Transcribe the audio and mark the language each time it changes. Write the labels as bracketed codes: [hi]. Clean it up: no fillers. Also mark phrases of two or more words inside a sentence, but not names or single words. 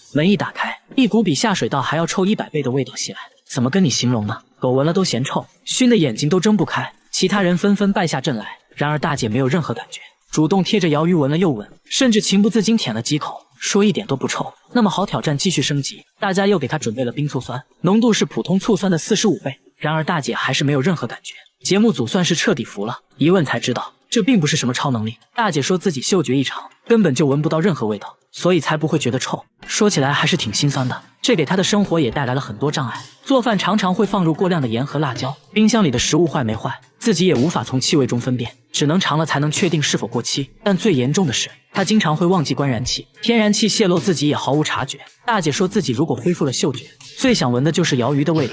[zh] 門一打開，一股比下水道還要臭100倍的味道襲來，怎麼跟你形容呢？狗聞了都嫌臭，燻得眼睛都睜不開。其他人紛紛敗下陣來，然而大姐沒有任何感覺，主動貼着鰩魚聞了又聞，甚至情不自禁舔了幾口，說一點都不臭。那麼好，挑戰繼續升級，大家又給她準備了冰醋酸，濃度是普通醋酸的45倍，然而大姐還是沒有任何感覺。節目組算是徹底服了，一問才知道， 這並不是什麼超能力。大姐說自己嗅觉異常，根本就聞不到任何味道，所以才不会觉得臭。說起來還是挺心酸的，這給她的生活也带来了很多障礙。做飯常常會放入過量的鹽和辣椒，冰箱裡的食物壞沒壞，自己也無法從氣味中分辨，只能嘗了才能確定是否過期。但最嚴重的是，她經常會忘記關燃氣，天然氣洩漏自己也毫無察覺。大姐說自己如果恢復了嗅觉，最想聞的就是鰩魚的味道。